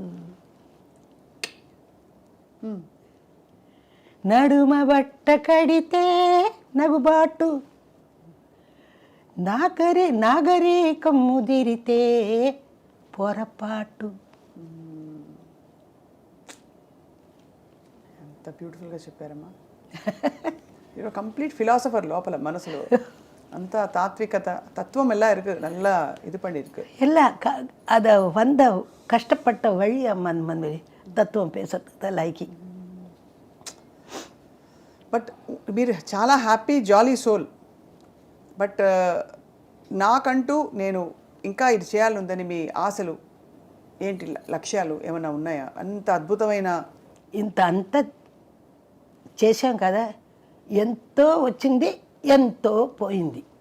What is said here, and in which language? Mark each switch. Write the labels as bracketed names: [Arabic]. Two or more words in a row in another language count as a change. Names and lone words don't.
[Telugu] నడుమ బట్ట కడితే నగుబాటు, నాగరికం ముదిరితే పొరపాటు. ఎంత బ్యూటిఫుల్గా చెప్పారమ్మా. మీరు [English] complete philosopher [Telugu] లోపల మనసులో. [Tamil] அந்த தத்துவம் எல்லாம் இருக்கு, நல்லா இது பண்ணியிருக்கு. எல்லாம் அதை வந்த கஷ்டப்பட்ட வழி அம்மா அந்த மாதிரி தத்துவம் பேசுறதுக்கு தான் லைக்கி. [Telugu] బట్ మీరు చాలా [English] happy jolly soul. [Telugu] బట్ నాకంటూ నేను ఇంకా ఇది చేయాలందని మీ ఆశలు ఏంటి, లక్ష్యాలు ఏమైనా ఉన్నాయా? అంత అద్భుతమైన అంత చేశాం కదా, ఎంతో వచ్చింది, ఎంతో పోయింది.